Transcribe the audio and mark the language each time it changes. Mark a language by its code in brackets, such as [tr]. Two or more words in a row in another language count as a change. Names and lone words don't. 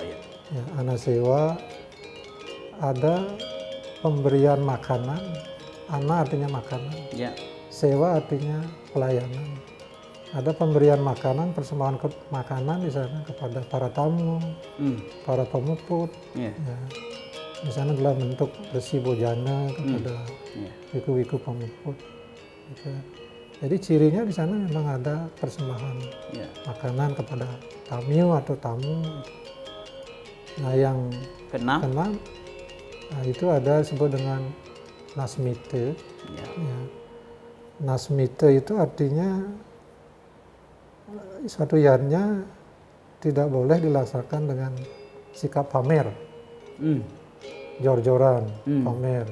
[id] Anasewa ada pemberian makanan. Ana artinya makanan. Sewa artinya pelayanan. Ada pemberian makanan, persembahan makanan di sana kepada para tamu, para pemuput. Di sana adalah bentuk resi bojana kepada wiku-wiku pemuput. Gitu. Jadi cirinya di sana memang ada persembahan makanan kepada tamu atau tamu. Nah yang keenam, itu ada disebut dengan nasmite. Nasmite itu artinya suatu yajna tidak boleh dilaksanakan dengan sikap pamer, jor-joran, pamer.